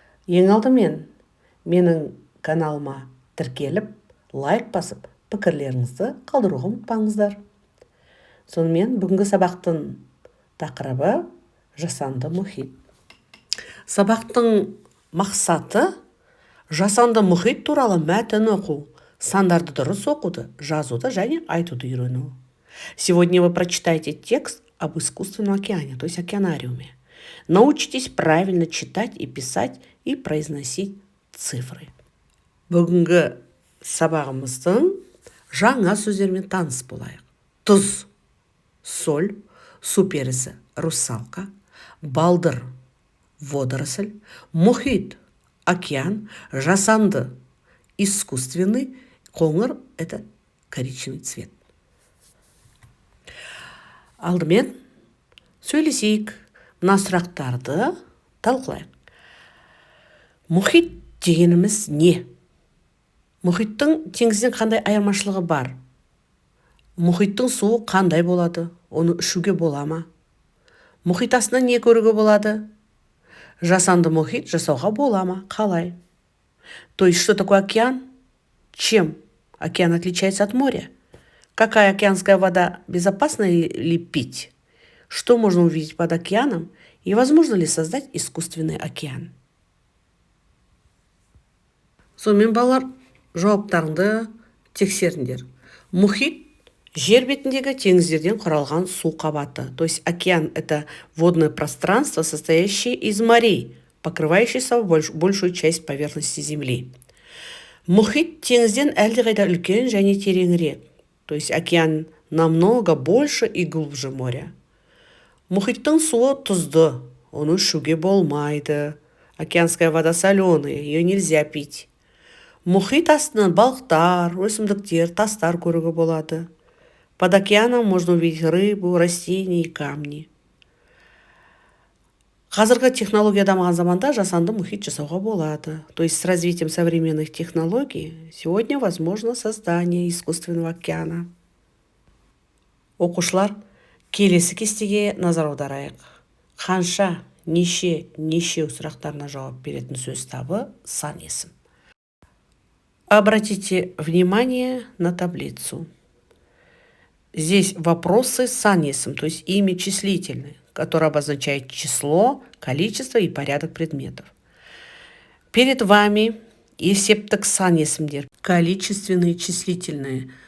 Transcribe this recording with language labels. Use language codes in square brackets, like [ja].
[kk] Ең алдымен менің каналыма тіркеліп, лайк басып, пікірлеріңізді қалдыруға ұмытпаңыздар. Сонымен бүгінгі сабақтың тақырыбы жасанды мұхит. Сабақтың мақсаты жасанды мұхит туралы мәтін оқу, сандарды дұрыс оқуды, жазуды және айтуды үйрену. [ru] Сегодня вы прочитаете текст об искусственном океане, то есть океанариуме. Научитесь правильно читать и писать и произносить цифры. [kk] Бүгінгі сабағымыздың жаңа сөздермен таныс болайық. Тұз, [ru] соль, [kk] су перісі, [ru] русалка, [kk] балдыр, [ru] водоросль, [kk] мұхит, [ru] океан, [kk] жасанды, [ru] искусственный, [kk] қоңыр [ru] – это коричневый цвет. [kk] Алдымен сөйлесейік, мына сұрақтарды талқылайық. Мұхит дегеніміз не? Мұхиттың теңізден қандай айырмашылығы бар? Мұхиттың суы қандай болады? Оны ішуге бола ма? Мұхит астында не көруге болады? Жасанды мұхит жасауға бола ма? Қалай? [ru] То есть, что такое океан? Чем океан отличается от моря? Какая океанская вода, безопасна ли пить? Что можно увидеть под океаном? И возможно ли создать искусственный океан? [kk] Сонымен балалар, жауаптарыңды тексеріңдер. Мұхит жер бетіндегі теңіздерден құралған су қабаты. [ru] То есть океан – это водное пространство, состоящее из морей, покрывающее собой большую часть поверхности Земли. [kk] Мұхит теңізден әлдеқайда үлкен және тереңірек. [ru] То есть океан намного больше и глубже моря. [kk] Мұхиттың суы тұзды, оны ішуге болмайды. [ru] Океанская вода соленая, ее нельзя пить. [kk] Мұхит астынан балықтар, өсімдіктер, тастар көруге болады. [ru] Под океаном можно увидеть рыбу, растения и камни. [kk] Қазіргі технология дамыған заманда жасанды мұхит жасауға болады. [ru] То есть с развитием современных технологий сегодня возможно создание искусственного океана. [kk] Оқушылар, келесі кестеге назар аударайық. Қанша, неше сұрақтарына жауап беретін сөз табы сан есім. [ru] Обратите внимание на таблицу. Здесь вопросы сан есім, то есть имя числительное, которое обозначает число, количество и порядок предметов. Перед вами [kk] есептік сан есімдер, [ru] количественные, числительные.